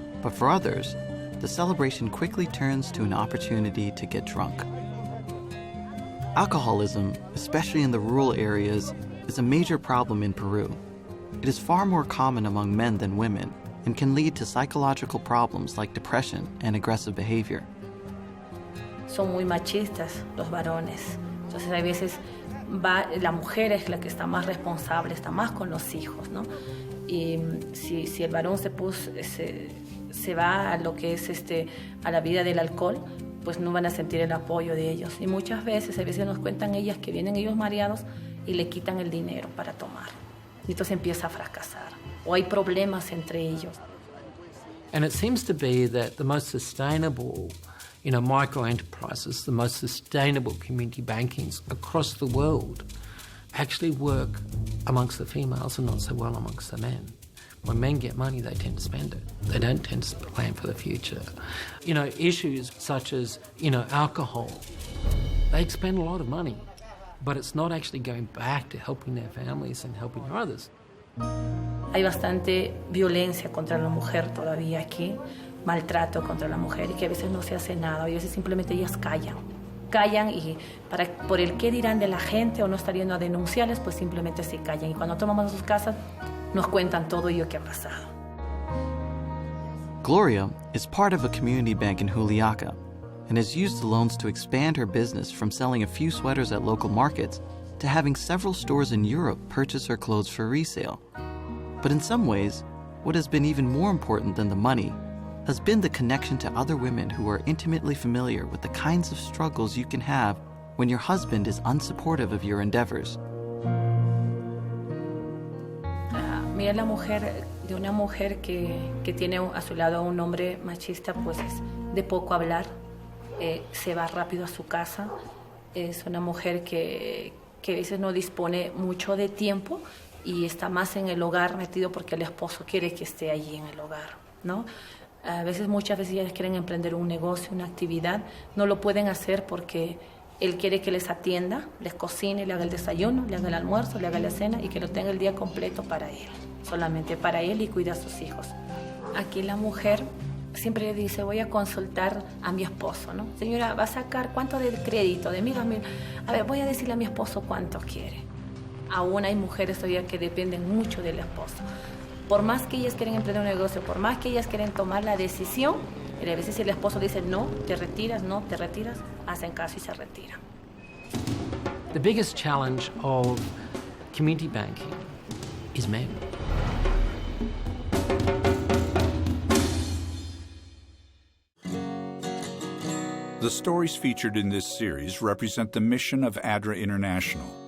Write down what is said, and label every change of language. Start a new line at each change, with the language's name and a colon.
English: But for others, the celebration quickly turns to an opportunity to get drunk. Alcoholism, especially in the rural areas, is a major problem in Peru. It is far more common among men than women and can lead to psychological problems like depression and aggressive behavior.
Spanish: Son muy machistas los varones, entonces a veces la mujer es la que está más responsable, está más con los hijos, ¿no? Y si el varón se va a lo que es a la vida del alcohol, pues no van a sentir el apoyo de ellos. Y muchas veces, a veces nos cuentan ellas que vienen ellos mareados y le quitan el dinero para tomar. Y entonces empieza a fracasar. O hay problemas entre ellos.
English: And it seems to be that the most sustainable, micro-enterprises, the most sustainable community bankings across the world actually work amongst the females and not so well amongst the men. When men get money, they tend to spend it. They don't tend to plan for the future. Issues such as, alcohol, they spend a lot of money, but it's not actually going back to helping their families and helping others.
Spanish: Hay bastante violencia contra la mujer todavía aquí, maltrato contra la mujer, y que a veces no se hace nada, y a veces simplemente ellas callan y por el qué dirán de la gente o no estar yendo a denunciarles, pues simplemente se callan. Y cuando tomamos a sus casas, nos cuentan todo ello que ha pasado.
English: Gloria is part of a community bank in Juliaca and has used the loans to expand her business from selling a few sweaters at local markets to having several stores in Europe purchase her clothes for resale. But in some ways, what has been even more important than the money has been the connection to other women who are intimately familiar with the kinds of struggles you can have when your husband is unsupportive of your endeavors.
Spanish: Mira la mujer, de una mujer que tiene a su lado a un hombre machista, pues es de poco hablar, se va rápido a su casa, es una mujer que a veces no dispone mucho de tiempo y está más en el hogar metido porque el esposo quiere que esté allí en el hogar, ¿no? Muchas veces ellas quieren emprender un negocio, una actividad, no lo pueden hacer porque él quiere que les atienda, les cocine, le haga el desayuno, le haga el almuerzo, le haga la cena y que lo tenga el día completo para él, solamente para él y cuida a sus hijos. Aquí la mujer siempre le dice, voy a consultar a mi esposo, ¿no? Señora, ¿va a sacar cuánto de crédito? De 1,000 a 1,000. A ver, voy a decirle a mi esposo cuánto quiere. Aún hay mujeres todavía que dependen mucho del esposo. Por más que ellas quieren emprender un negocio, por más que ellas quieren tomar la decisión, a veces si el esposo dice no, te retiras, hacen caso y se retiran.
English: The biggest challenge of community banking is men. The stories featured in this series represent the mission of ADRA International.